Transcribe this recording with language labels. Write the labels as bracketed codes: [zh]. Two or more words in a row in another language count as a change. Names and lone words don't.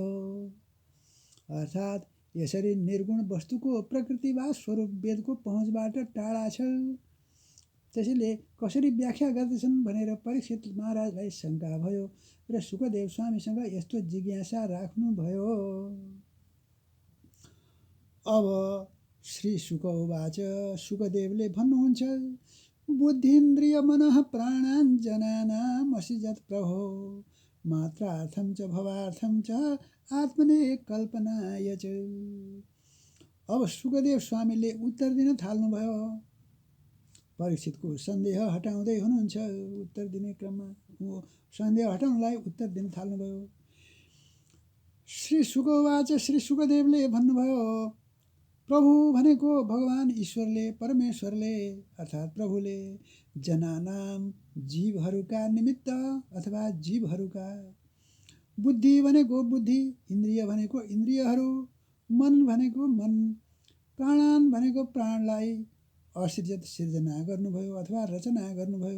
[ne] अर्थात् यसरी निर्गुण वस्तुको प्रकृति वा स्वरूप वेदको पहुँचबाट टाढा छ, त्यसैले कसरी व्याख्या गर्दछन् भनेर परीक्षित महाराजलाई शङ्का भयो र सुखदेव स्वामीसँग यस्तो जिज्ञासा राख्नुभयो। [sa] अब श्री शुक उवाच [ne] सुखदेवले भन्नुहुन्छ [sa] बुद्धिन्द्रिय मनः प्राणान् जनानाम् असिजत् प्रभो मात्रार्थं च भवार्थं च आत्मने कल्पनाय च। [ne] अब सुखदेव स्वामीले उत्तर दिन थाल्नुभयो। परीक्षितको सन्देह हटाउँदै हुनुहुन्छ। उत्तर दिने क्रममा सन्देह हटाउनलाई उत्तर दिन थाल्नुभयो। श्री शुकवाच श्री शुकदेवले भन्नुभयो प्रभु भनेको भगवान ईश्वरले, परमेश्वरले अर्थात् प्रभुले जनानाम जीवहरूका निमित्त अथवा जीवहरूका, बुद्धि भनेको बुद्धि, इन्द्रिय भनेको इन्द्रियहरू, मन भनेको मन, प्राणान भनेको प्राणलाई असृजत सिर्जना गर्नुभयो अथवा रचना गर्नुभयो।